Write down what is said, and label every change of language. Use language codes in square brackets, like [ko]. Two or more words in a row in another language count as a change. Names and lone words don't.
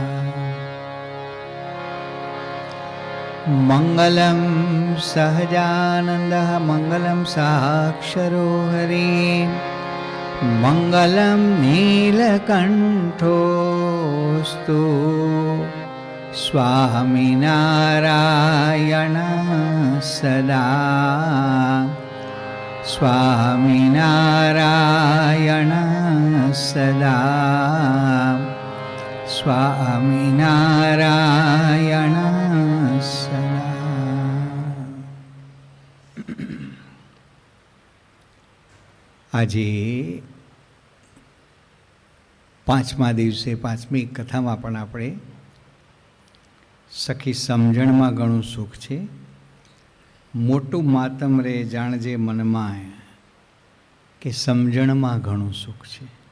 [sa] मङ्गलं सहजानन्दः मङ्गलं साक्षरो हरिः मङ्गलं नीलकण्ठोऽस्तु स्वामिनारायण सदा स्वामिनारायण सदा स्वामिनारायण सदा। [gu] આજે પાંચમા દિવસે પાંચમી કથામાં પણ આપણે સખી સમજણમાં ઘણું સુખ છે, મોટું માતમ રે જાણજે મનમાં કે સમજણમાં ઘણું સુખ છે.